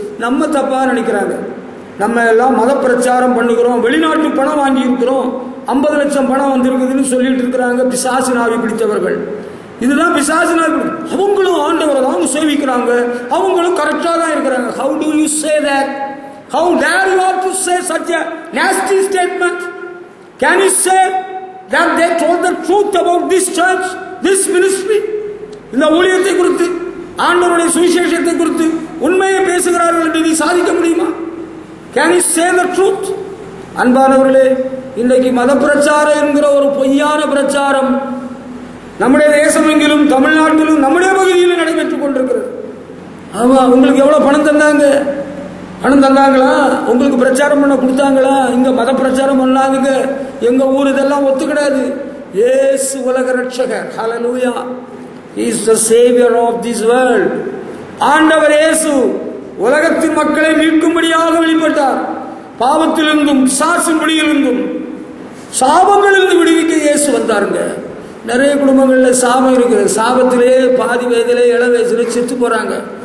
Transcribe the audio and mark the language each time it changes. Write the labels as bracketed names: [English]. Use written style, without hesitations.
[Tamil] நம்ம தப்பா நினைக்கிறாங்க. நம்ம எல்லாம் மத பிரச்சாரம் பண்ணுகிறோம், வெளிநாட்டு பணம் வாங்கி இருக்கிறோம், 50 லட்சம் பணம் வந்திருக்குதுன்னு சொல்லிட்டு இருக்கிறாங்க பிசாசு நாவி பிடித்தவர்கள். இதுதான் பிசாசு நாவி. அவங்களும் ஆண்டவரை தான் சேவிக்கிறாங்க, அவங்களும் கரெக்டா தான் இருக்கிறாங்க. [English] How do you say that? How dare you have to say such a nasty statement? Can you say that they told the truth about this church, this ministry? [Tamil] இந்த ஊழியத்தை குறித்து, ஆண்டவருடைய சுவிசேஷத்தை குறித்து உண்மையை பேசுகிறார்கள் என்று நீ சாதிக்க முடியுமா? [English] Can you say the truth? [Tamil] அன்பானவர்களே, இன்றைக்கு மத பிரச்சாரம் என்கிற ஒரு பொய்யான பிரச்சாரம் நம்முடைய தேசம் எங்கிலும், தமிழ்நாட்டிலும், நம்முடைய பகுதியிலும் நடைபெற்றுக் கொண்டிருக்கிறது. ஆமா, உங்களுக்கு எவ்வளவு பணம் தந்தாங்க? பணம் தந்தாங்களா? உங்களுக்கு பிரச்சாரம் பண்ண கொடுத்தாங்களா? இங்க மத பிரச்சாரம் பண்ணாதுங்க, எங்க ஊர் இதெல்லாம் ஒத்துக்கிடாது. இயேசு உலக ரட்சகர். ஹல்லேலூயா! [English] He is the savior of this world. [Tamil] ஆண்டவர் இயேசு உலகத்தின் மக்களை மீட்கும்படியாக வெளிப்பட்டார். பாவத்திலிருந்தும் பிசாசின் பிடியிலிருந்தும் சாபங்களிலிருந்து விடுவிக்க இயேசு வந்தாருங்க. நிறைய குடும்பங்கள்ல சாபம் இருக்குது. சாபத்திலே பாதி வயதிலே இள வயசுல செத்து போறாங்க.